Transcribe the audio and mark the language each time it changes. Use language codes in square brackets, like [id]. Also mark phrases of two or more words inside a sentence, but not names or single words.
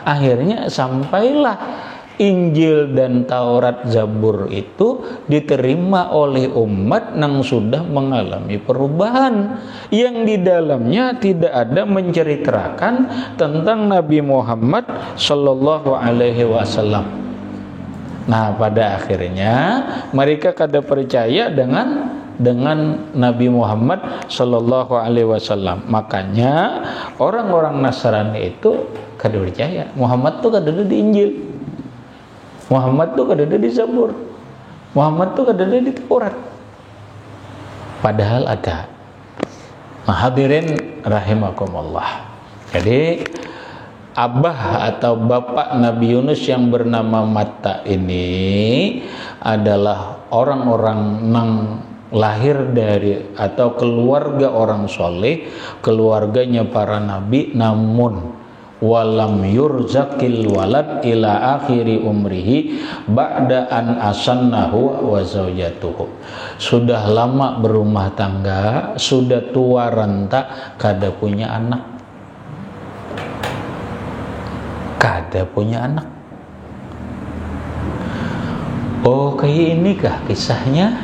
[id] Akhirnya sampailah Injil dan Taurat Zabur itu diterima oleh umat yang sudah mengalami perubahan, yang di dalamnya tidak ada menceritakan tentang Nabi Muhammad [ar] صلى الله عليه وسلم. [id] Nah, pada akhirnya mereka kada percaya dengan Nabi Muhammad [ar] صلى الله عليه وسلم. [id] Makanya orang-orang Nasrani itu kada percaya. [bjn] Muhammad tuh kada ada di Injil. Muhammad tuh kada ada di Zabur. Muhammad tuh kada ada di Taurat. Padahal ada. [id] Nah, [ar] حاضرين رحمكم الله. [id] Jadi abah atau bapak Nabi Yunus yang bernama Matta ini adalah orang-orang yang lahir dari atau keluarga orang soleh, keluarganya para nabi, namun [ar] ولم يرزق الولد إلى آخر عمره بعد أن أسن هو وزوجته. [bjn] Sudah lama berumah tangga, sudah tua renta, kada punya anak. Kada punya anak. [id] Oh, kayak inikah kisahnya?